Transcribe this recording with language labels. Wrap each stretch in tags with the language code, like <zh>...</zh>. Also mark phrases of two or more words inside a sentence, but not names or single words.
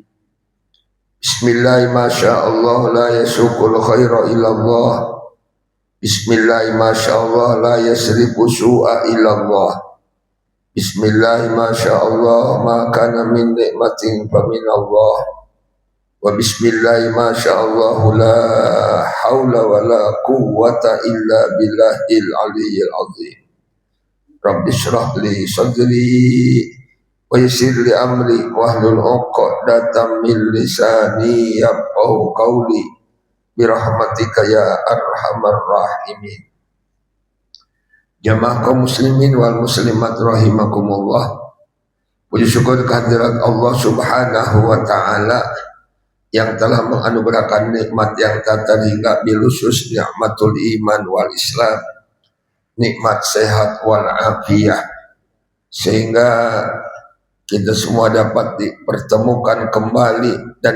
<ar>بسم الله ما شاء الله لا يسوق الخير إلا الله. بسم الله ما شاء الله لا يصرف السوء إلا الله. بسم الله ما شاء الله ما كان من نعمة فمن الله. وبسم الله ما شاء الله لا حول ولا قوة إلا بالله العلي العظيم. رب اشرح لي صدري ويسر لي أمري واحلل عقدة من لساني يفقهوا قولي برحمتك يا أرحم الراحمين. جماعة قوم المسلمين والمسلمات رحمكم الله.</ar> <id>Puji syukur kehadirat Allah</id> <ar>سبحانه وتعالى</ar> <id>yang telah menganugerahkan nikmat yang tak terhingga,</id> <ar>بالخصوص نعمة الإيمان والإسلام,</ar> <id>nikmat sehat</id> <ar>والعافية,</ar> <id>sehingga kita semua dapat dipertemukan kembali dan</id>